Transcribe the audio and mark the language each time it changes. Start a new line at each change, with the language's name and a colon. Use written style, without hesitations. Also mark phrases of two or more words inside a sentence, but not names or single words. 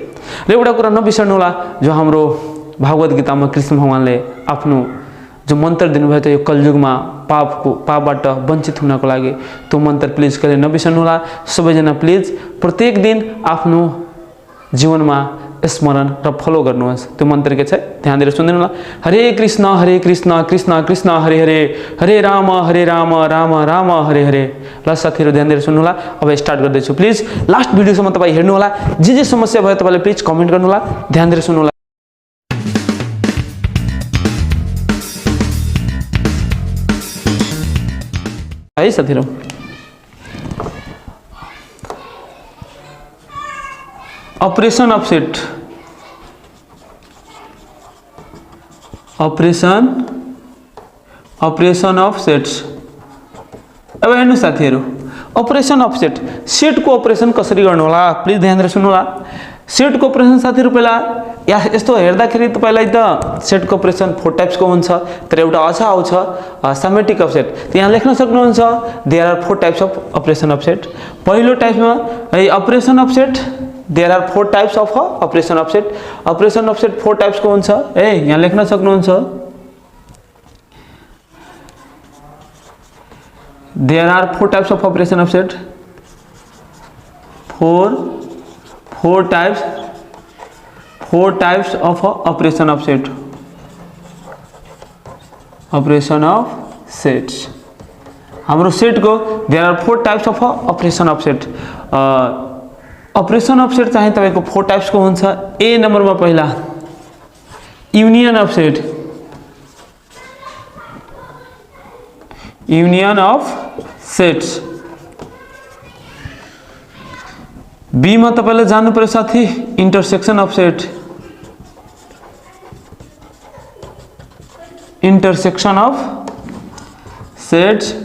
Nepali: र एउटा कुरा नबिर्सनु होला, जो हाम्रो भागवत गीतामा कृष्ण भगवानले आफ्नो जो मन्त्र दिनुभयो त्यो कलयुगमा पापबाट वञ्चित हुनको लागि, त्यो मन्त्र प्लिज कहिले नबिर्सनु होला। सबैजना प्लिज प्रत्येक दिन आफ्नो जीवनमा स्मरण र फलो गर्नुहोस्। त्यो मन्त्र के छ ध्यान दिएर सुन्दिनु होला।
Sanskrit: हरे कृष्ण कृष्ण कृष्ण हरे हरे, हरे राम राम राम हरे हरे।
Nepali: ल साथीहरु ध्यान दिएर सुन्नु होला। अब स्टार्ट गर्दैछु।
English: please last
Nepali: भिडियोसम्म तपाई हेर्नु होला। जे समस्या भयो तपाईले प्लिज कमेन्ट गर्नु होला। ध्यान दिएर सुन्नु होला है साथीहरु।
English: operation of set, operation of sets.
Nepali: अब हेर्नु साथीहरु,
English: operation of set
Nepali: को ऑपरेशन कसरी गर्नु होला प्लिज ध्यान दिएर सुन्नु होला। सेट को ऑपरेशन साथीहरु पहिला यस्तो हेर्दाखेरि तपाईलाई त सेट को ऑपरेशन 4 टाइप्स को हुन्छ, तर एउटा अझ आउँछ
English: symmetric of set.
Nepali: त्यहाँ लेख्न सक्नुहुन्छ
English: there are 4 types of operation of set.
Nepali: पहिलो टाइपमा
English: operation of set, there are 4 types of operation of set. operation of set
Nepali: 4 टाइप्स को हुन्छ। यहाँ लेख्न सक्नुहुन्छ
English: there are 4 types of operation of set. 4 टाइप्स of operation of set, operation of sets। हाम्रो सेट को there are 4 types of operation of set। operation of set
Nepali: चाहिँ तपाईको 4 टाइप्स को हुन्छ। ए नम्बरमा पहिला
English: union of set, union of sets.
Nepali: बी मा तपाईले जान्नु पर्यो साथी
English: intersection of set, intersection of set.